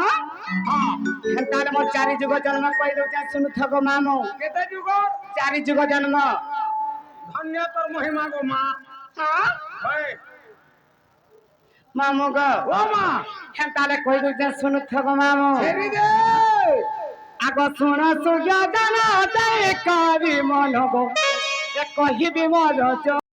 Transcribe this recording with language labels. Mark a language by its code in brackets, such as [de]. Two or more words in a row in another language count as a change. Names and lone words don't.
[or] ହଁ ହେନ୍ତାରେ ମୋ 4 ଯୁଗ ଜନ୍ମ କହିଦଉଛେ ଶୁଣୁଥ ଗো ମାମୁ କେତେ ଯୁଗ 4 ଯୁଗ ଜନ୍ମ ଧନ୍ୟ ତୋର ମହିମା ଗো ମା ହଁ ହଏ ମାମୁ ଗো [bn] ও মা [or] ହେନ୍ତାରେ କହିଦଉଛେ ଶୁଣୁଥ ଗো ମାମୁ [bn] ছেড়ি দে [or] ଆଗ ଶୁଣ ସୂର୍ଯ୍ୟ ଜନ ଦେ କରି ମନ ଗো ଏ କହିବି ମୋର